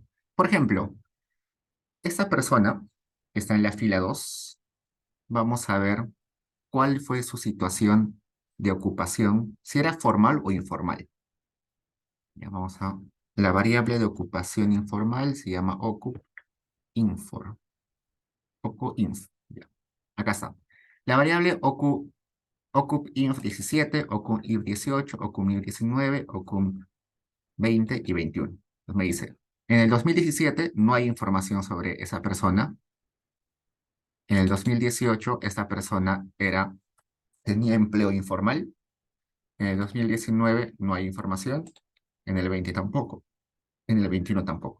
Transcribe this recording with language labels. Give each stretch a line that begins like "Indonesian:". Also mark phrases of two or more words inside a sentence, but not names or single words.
Spanish: Por ejemplo, esta persona que está en la fila 2, vamos a ver cuál fue su situación de ocupación, si era formal o informal. Ya vamos a... La variable de ocupación informal se llama ocup_infor. Ocup_inf. Ya. Acá está. La variable ocup_inf17, ocup_inf18, ocup_inf19, ocup_20 y 21. Entonces me dice, en el 2017 no hay información sobre esa persona. En el 2018 esta persona tenía empleo informal. En el 2019 no hay información. En el 20 tampoco. En el 21 tampoco.